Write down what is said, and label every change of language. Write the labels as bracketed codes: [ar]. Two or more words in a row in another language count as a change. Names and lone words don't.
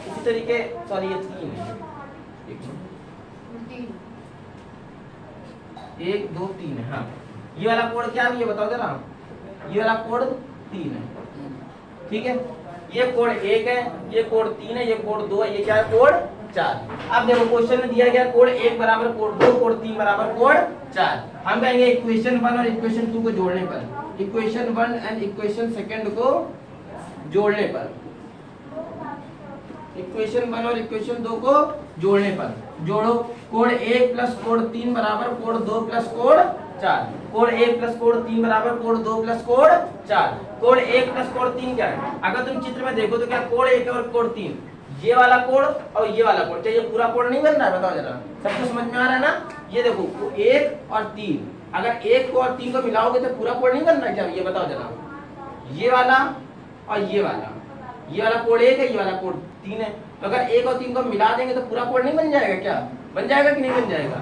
[hi] इसी तरीके, सॉरी ये 3 है, 1 2 3 है, हाँ। ये वाला कोण क्या है ये बताओ जरा, ये वाला कोण 3 है, ठीक है। ये कोण 1 है, ये कोण 3 है, ये कोण 2 है, ये क्या है, कोण 4। अब देखो क्वेश्चन में दिया गया कोण 1 बराबर कोण 2, कोण 3 बराबर कोण 4। हम कहेंगे इक्वेशन 1 और इक्वेशन 2 को जोड़ने पर, [en] equation 1 and equation 2 [hi] को जोड़ने पर, इक्वेशन 1 और इक्वेशन 2 को जोड़ने पर, जोड़ो, कोण 1 प्लस कोण 3 बराबर कोण 2 प्लस कोण 4, कोण 1 प्लस कोण 3 बराबर कोण 2 प्लस कोण 4। कोण 1 प्लस कोण 3 क्या है, अगर तुम चित्र में देखो तो क्या कोण 1 और कोण 3, ये वाला कोण और ये वाला कोण, चाहिए पूरा कोण नहीं बन रहा है, बताओ जरा, सबको समझ में आ रहा है ना? ये देखो 1 और 3, अगर 1 को और 3 को मिलाओगे तो पूरा कोण नहीं बन रहा क्या, ये बताओ जरा। ये वाला और ये वाला कोण 1 है, ये वाला कोण 3 है, तो अगर 1 और 3 को मिला देंगे तो पूरा कोण नहीं बन जाएगा क्या, बन जाएगा कि नहीं बन जाएगा?